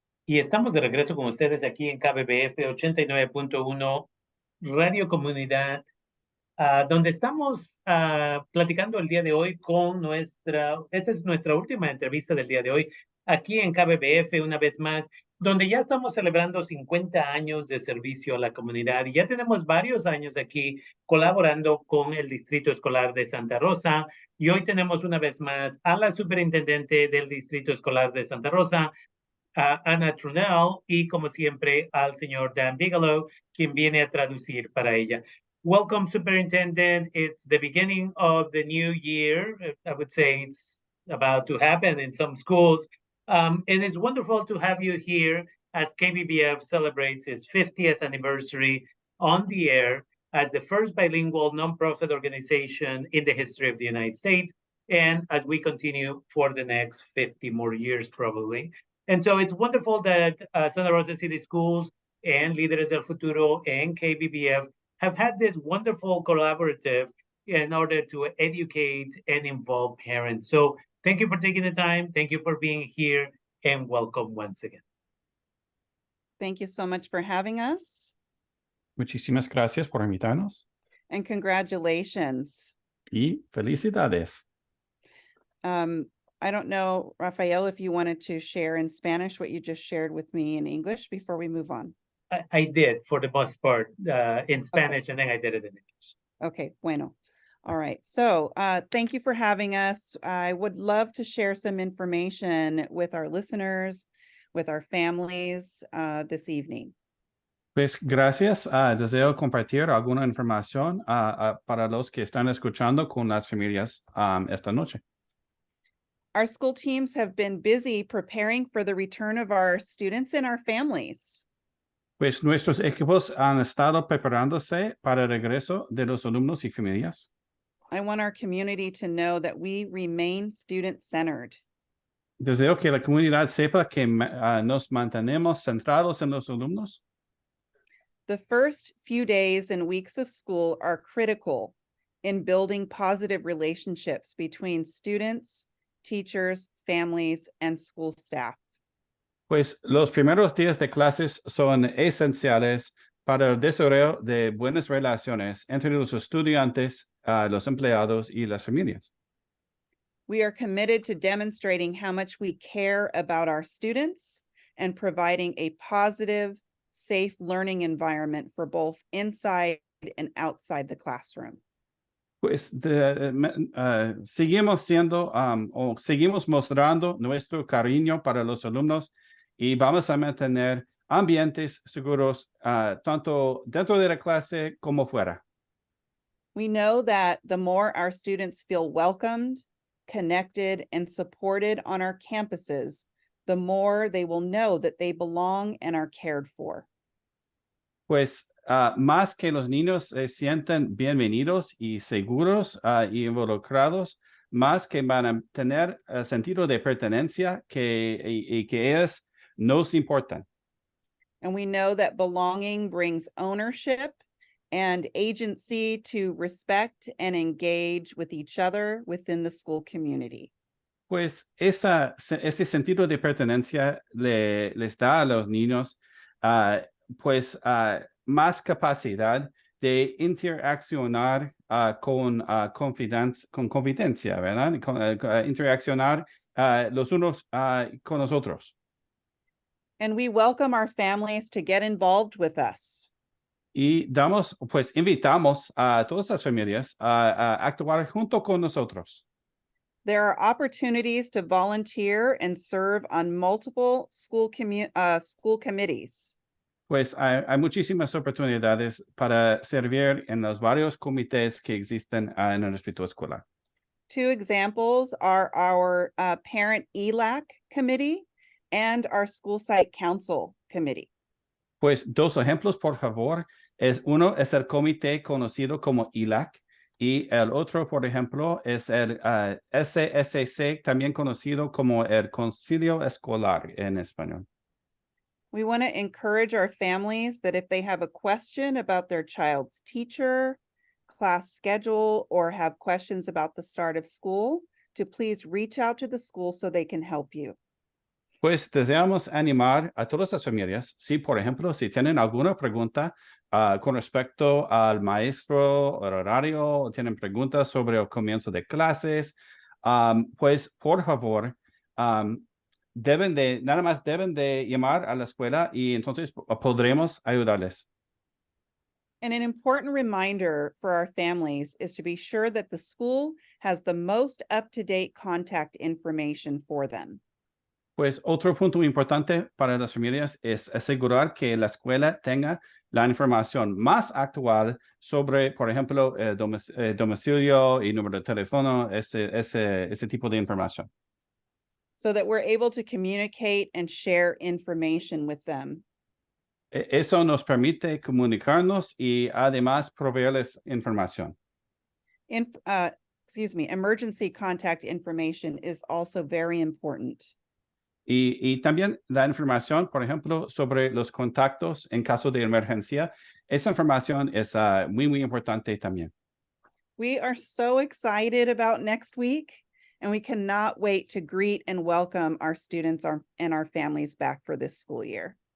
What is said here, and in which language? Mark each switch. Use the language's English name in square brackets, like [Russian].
[Spanish] Y estamos de regreso con ustedes aquí en KBBF 89.1 Radio Comunidad, donde estamos platicando el día de hoy con esta es nuestra última entrevista del día de hoy, aquí en KBBF una vez más, donde ya estamos celebrando 50 años de servicio a la comunidad y ya tenemos varios años aquí colaborando con el Distrito Escolar de Santa Rosa. Y hoy tenemos una vez más a la Superintendente del Distrito Escolar de Santa Rosa, a Ana Trunnell, y como siempre al señor Dan Bigelow, quien viene a traducir para ella. [English] Welcome, Superintendent. It's the beginning of the new year. I would say it's about to happen in some schools. And it's wonderful to have you here as KBBF celebrates its 50th anniversary on the air as the first bilingual nonprofit organization in the history of the United States, and as we continue for the next 50 more years, probably. And so it's wonderful that Santa Rosa City Schools and Líderes del Futuro and KBBF have had this wonderful collaborative in order to educate and involve parents. So thank you for taking the time. Thank you for being here, and welcome once again. Thank you so much for having us, [Spanish] Muchísimas gracias por invitarnos [English] and congratulations. [Spanish] y felicidades. [English] I don't know, Rafael, if you wanted to share in Spanish what you just shared with me in English before we move on. I did for the most part in Spanish, and then I did it in English. Okay, bueno. All right. So thank you for having us. I would love to share some information with our listeners, with our families this evening. [Spanish] Pues gracias. Deseo compartir alguna información para los que están escuchando con las familias esta noche. [English] Our school teams have been busy preparing for the return of our students and our families. [Spanish] Pues nuestros equipos han estado preparándose para el regreso de los alumnos y familias. [English] I want our community to know that we remain student-centered. [Spanish] Deseo que la comunidad sepa que nos mantenemos centrados en los alumnos. [English] The first few days and weeks of school are critical in building positive relationships between students, teachers, families, and school staff. [Spanish] Pues los primeros días de clases son esenciales para el desarrollo de buenas relaciones entre los estudiantes, los empleados y las familias. [English] We are committed to demonstrating how much we care about our students and providing a positive, safe learning environment for both inside and outside the classroom. [Spanish] Pues seguimos mostrando nuestro cariño para los alumnos y vamos a mantener ambientes seguros tanto dentro de la clase como fuera. [English] We know that the more our students feel welcomed, connected, and supported on our campuses, the more they will know that they belong and are cared for. [Spanish] Pues más que los niños se sienten bienvenidos y seguros y involucrados, más que van a tener sentido de pertenencia y que ellos nos importan. [English] And we know that belonging brings ownership and agency to respect and engage with each other within the school community. [Spanish] Pues ese sentido de pertenencia les da a los niños más capacidad de interaccionar con confidencia, ¿verdad? Interaccionar los unos con los otros. [English] And we welcome our families to get involved with us. [Spanish] Y invitamos a todas las familias a actuar junto con nosotros. [English] There are opportunities to volunteer and serve on multiple school committees. [Spanish] Pues hay muchísimas oportunidades para servir en los varios comités que existen en el distrito escolar. [English] Two examples are our parent ELAC committee and our school site council committee. [Spanish] Pues dos ejemplos, por favor. Uno es el comité conocido como ELAC y el otro, por ejemplo, es el SSC, también conocido como el Concilio Escolar en español. [English] We want to encourage our families that if they have a question about their child's teacher, class schedule, or have questions about the start of school, to please reach out to the school so they can help you. [Spanish] Pues deseamos animar a todas las familias. Si, por ejemplo, si tienen alguna pregunta con respecto al maestro, el horario, o tienen preguntas sobre el comienzo de clases, pues por favor, nada más deben de llamar a la escuela y entonces podremos ayudarles. [English] And an important reminder for our families is to be sure that the school has the most up-to-date contact information for them. [Spanish] Pues otro punto importante para las familias es asegurar que la escuela tenga la información más actual sobre, por ejemplo, domicilio y número de teléfono, ese tipo de información. [English] So that we're able to communicate and share information with them. [Spanish] Eso nos permite comunicarnos y además proveerles información. [English] Emergency contact information is also very important. [Spanish] Y también la información, por ejemplo, sobre los contactos en caso de emergencia, esa información es muy importante también. [English] We are so excited about next week, and we cannot wait to greet and welcome our students and our families back for this school year.